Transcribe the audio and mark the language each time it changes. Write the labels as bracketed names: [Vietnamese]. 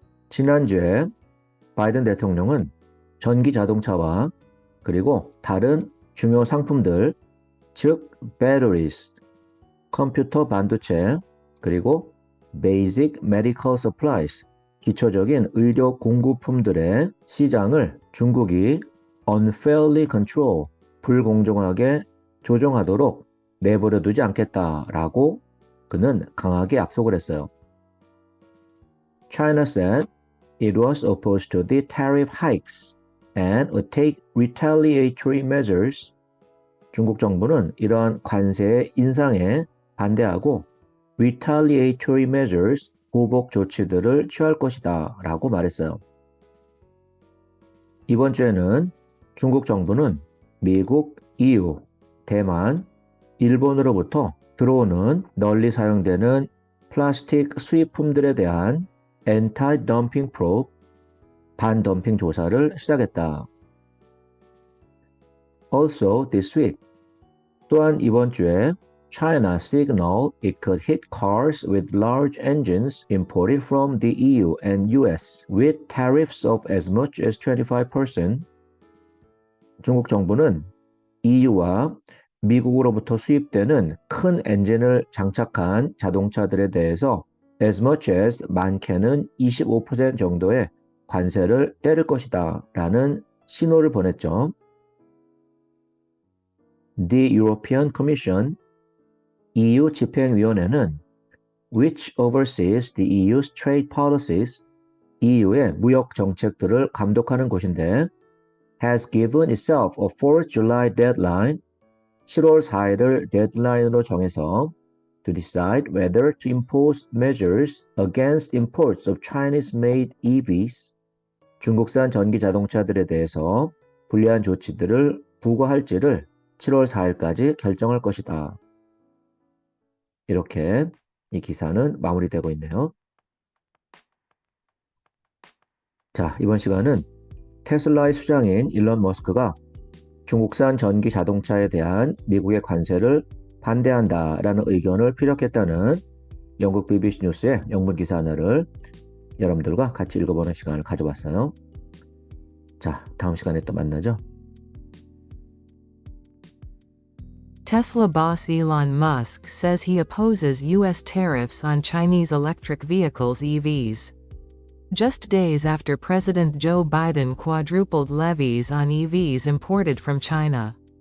[Korean] 지난주에 바이든 대통령은 전기 자동차와 그리고 다른 중요 상품들, 즉 batteries, 컴퓨터 반도체, 그리고 [English] basic medical supplies, [Korean] 기초적인 의료 공구품들의 시장을 중국이 [English] unfairly control, [Korean] 불공정하게 조정하도록 내버려 두지 않겠다라고 그는 강하게 약속을 했어요. [English] China said it was opposed to the tariff hikes and would take retaliatory measures. [Korean] 중국 정부는 이러한 관세의 인상에 반대하고 [English] retaliatory measures, [Korean] 보복 조치들을 취할 것이다 라고 말했어요. 이번 주에는 중국 정부는 미국, EU, 대만, 일본으로부터 들어오는 널리 사용되는 플라스틱 수입품들에 대한 [English] anti-dumping probe, [Korean] 반덤핑 조사를 시작했다. [English] Also this week, [Korean] 또한 이번 주에 [English] China signaled it could hit cars with large engines imported from the EU and US with tariffs of as much as 25%. [Korean] 중국 정부는 EU와 미국으로부터 수입되는 큰 엔진을 장착한 자동차들에 대해서 [English] as much as [Korean] 많게는 25% 정도의 관세를 때릴 것이다 라는 신호를 보냈죠. [English] The European Commission, [Korean] EU 집행위원회는 [English] which oversees the EU's trade policies, [Korean] EU의 무역 정책들을 감독하는 곳인데 [English] has given itself a 4th July deadline, [Korean] 7월 4일을 데드라인으로 정해서 [English] to decide whether to impose measures against imports of Chinese-made EVs, [Korean] 중국산 전기 자동차들에 대해서 불리한 조치들을 부과할지를 7월 4일까지 결정할 것이다. 이렇게 이 기사는 마무리되고 있네요. 자, 이번 시간은 테슬라의 수장인 일론 머스크가 중국산 전기 자동차에 대한 미국의 관세를 반대한다라는 의견을 피력했다는 영국 BBC 뉴스의 영문 기사 하나를 여러분들과 같이 읽어보는 시간을 가져봤어요. 자, 다음 시간에 또 만나죠. [English] Tesla boss Elon Musk says he opposes U.S. tariffs on Chinese electric vehicles (EVs). Just days after President Joe Biden quadrupled levies on EVs imported from China.